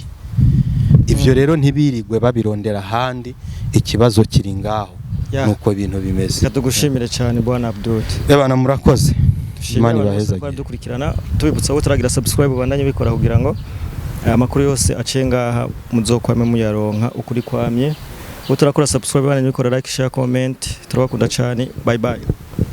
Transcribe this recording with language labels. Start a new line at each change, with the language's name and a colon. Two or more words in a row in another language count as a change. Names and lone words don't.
Rundi: Ivyo rero ntibirigwe babirondera handi, ikibazo kiri ngaho. Nuko ibintu bimeze. Katugushimire cyane Bwana Abdul. Bana murakoze. Imana ibaheza. Dukurikirana tubibutsa ko turagira subscribe bandanye bikora kugira ngo amakuru yose acenga muzokwame muyaronka ukuri kwamye. Uturakora subscribe bandanye bikora
English: like share comment.
Rundi: Turabakunda cyane. Bye bye.